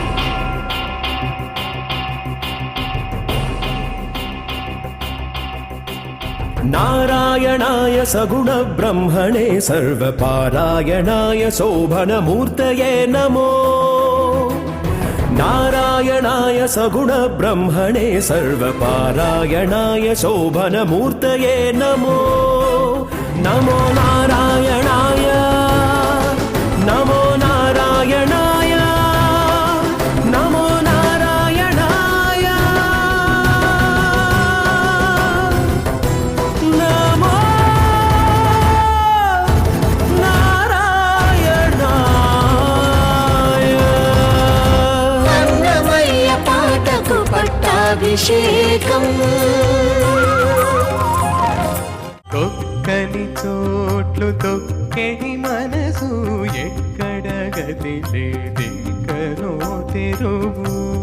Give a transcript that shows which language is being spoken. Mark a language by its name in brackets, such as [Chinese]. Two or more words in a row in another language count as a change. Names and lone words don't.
[Sanskrit] నారాయణాయ సగుణ బ్రహ్మణే సర్వపారాయణాయ శోభనమూర్తయే నమో. నారాయణాయ సగుణ బ్రహ్మణే సర్వపారాయణాయ శోభనమూర్తయే నమో. నమో నారాయణాయ, నమో నారాయణాయ, నమో నారాయణాయ, నమో నారాయణాయ. [Telugu] అన్నమయ్య పాటకు పట్టాభిషేకం. తొక్కని చోట్లు తొక్కెని మనసు ఎక్కడ గది లేదెక్కనో తెరువు.